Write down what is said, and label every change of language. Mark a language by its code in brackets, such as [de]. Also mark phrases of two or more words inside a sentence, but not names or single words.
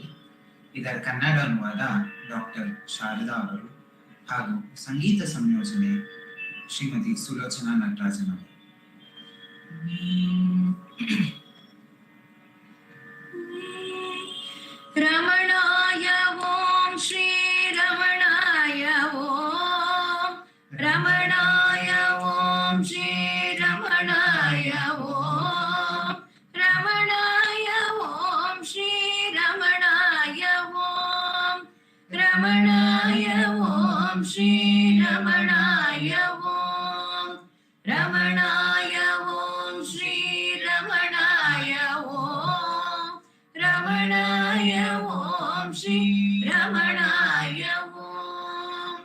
[kn] ಇದರ ಕನ್ನಡ ಅನುವಾದ ಡಾಕ್ಟರ್ ಶಾರದಾ ಅವರು ಹಾಗೂ ಸಂಗೀತ ಸಂಯೋಜನೆ ಶ್ರೀಮತಿ ಸುಲೋಚನಾ ನಟರಾಜನ್ ಅವರು. [sa] ರಮಣಾಯ ಓಂ ಶ್ರೀ ರಮಣಾಯ ಓಂ, ರಮಣಾಯ ಓಂ ಶ್ರೀ ರಮಣಾಯ ಓಂ, ರಮಣಾಯ ಓಂ ಶ್ರೀ ರಮಣಾಯ ಓಂ, ರಮಣಾಯ ಓಂ ಶ್ರೀ ರಮಣಾಯ ಓಂ, ರಮಣಾಯ ಓಂ ಶ್ರೀ ರಮಣಾಯ ಓಂ, ರಮಣಾಯ ಓಂ ಶ್ರೀ ರಮಣಾಯ ಓಂ.